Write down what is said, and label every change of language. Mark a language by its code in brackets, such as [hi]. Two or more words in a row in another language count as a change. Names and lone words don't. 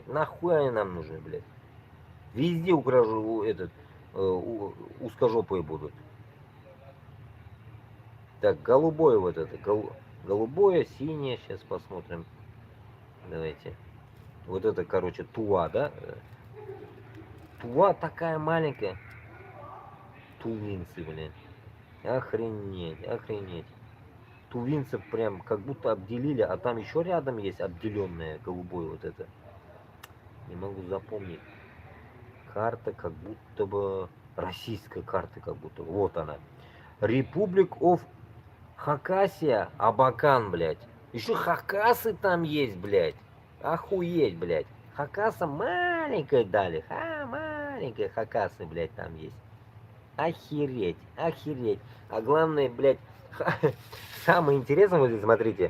[ru] Нахуй они нам нужны, блядь. Везде узкожопые будут. Так, голубое вот это. Голубое, синее. Сейчас посмотрим. Давайте. Вот это, короче, Туа, да? Туа такая маленькая. Тувинцы, блин. Охренеть, охренеть. Тувинцев прям как будто обделили, а там еще рядом есть обделенное голубое вот это. Не могу запомнить. Карта как будто бы... Российская карта как будто. Вот она. [en] Republic of [ru] Хакасия, Абакан, блядь. Еще хакасы там есть, блядь. Охуеть, блядь. Хакаса маленькая дали. Маленькая хакасы, блядь, там есть. Охереть, охереть. А главное, блядь, самое интересное, вот здесь, смотрите.